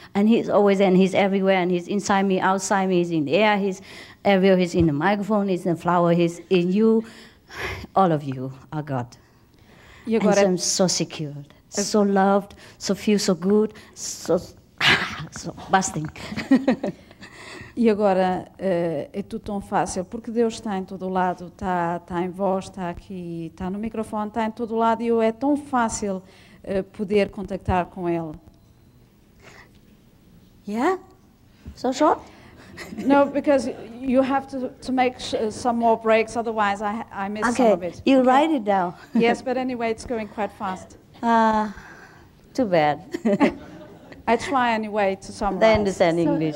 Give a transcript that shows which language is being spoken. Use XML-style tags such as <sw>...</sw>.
<en>And he's always, and he's everywhere, and he's inside me, outside me, he's in the air, he's everywhere, he's in the microphone, he's in the flower, he's in you. All of you are God.</en> <pt>E agora,</pt> <en>and so I'm so secured, so loved, so feel so good, so busting.</en> <pt>E agora é tudo tão fácil, porque Deus está em todo o lado, está em vós, está aqui, está no microfone, está em todo o lado, e é tão fácil poder contactar com Ele.</pt> <en>Yeah? So short? No, because you have to make some more breaks, otherwise I miss some of it. You write it down. Yes, but anyway, it's going quite fast. Too bad. I try anyway to summarize. They understand English.</en>